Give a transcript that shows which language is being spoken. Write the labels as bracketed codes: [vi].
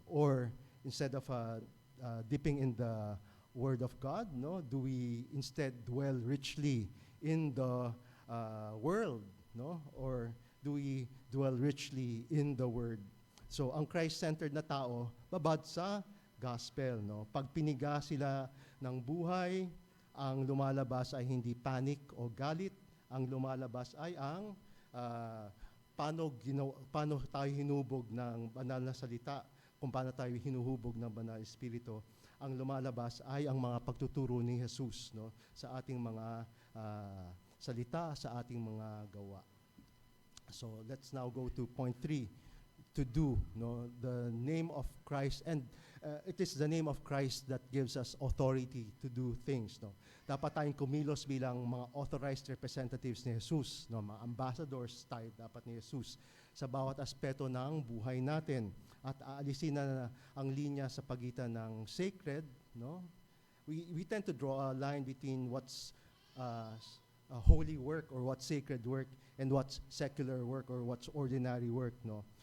[en] Or instead of dipping in the Word of God, no, do we instead dwell richly in the world, no? Or do we dwell richly in the Word? [tl] So ang Christ-centered na tao, babad sa gospel, no? Pag piniga sila ng buhay, ang lumalabas ay hindi panic o galit, ang lumalabas ay ang paano tayo hinubog ng banal na salita, kung paano tayo hinuhubog ng banal na espiritu. Ang lumalabas ay ang mga pagtuturo ni Jesus, no, sa ating mga salita, sa ating mga gawa. [en] So let's now go to point 3, to do, no, the name of Christ, and it is the name of Christ that gives us authority to do things, no. [tl] Dapat tayong kumilos bilang mga authorized representatives ni Jesus, no, mga ambassadors tayo dapat ni Jesus sa bawat aspeto ng buhay natin, at aalisin na ang linya sa pagitan ng sacred, no. [en] We tend to draw a line between what's holy work or what's sacred work and what's secular work or what's ordinary work, no.